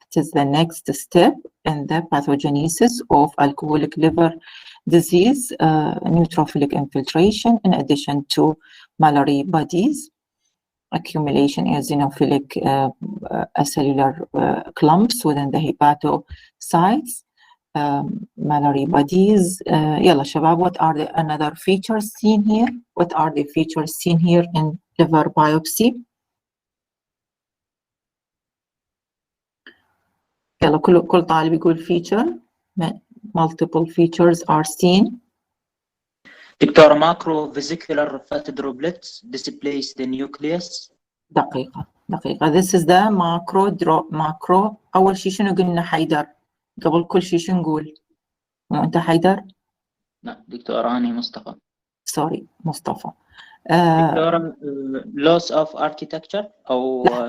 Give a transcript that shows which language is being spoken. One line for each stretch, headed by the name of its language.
English: It is the next step in the pathogenesis of alcoholic liver disease, neutrophilic infiltration, in addition to Mallory bodies, accumulation in eosinophilic acellular clumps within the hepatocytes, Mallory bodies.
Arabic: يلا شباب,
English: what are the another features seen here? What are the features seen here in liver biopsy?
Arabic: يلا كل طالب يقول feature.
English: Multiple features are seen. Doctor, macrovesicular fat droplets displace the nucleus.
Arabic: دقيقة.
English: This is the macro.
Arabic: أول شيء شنو قلنا حيدر؟ قبل كل شيء شنو نقول؟ مو أنت حيدر؟ لا دكتور, أنا مصطفى.
English: Sorry, مصطفى. دكتورة loss of architecture أو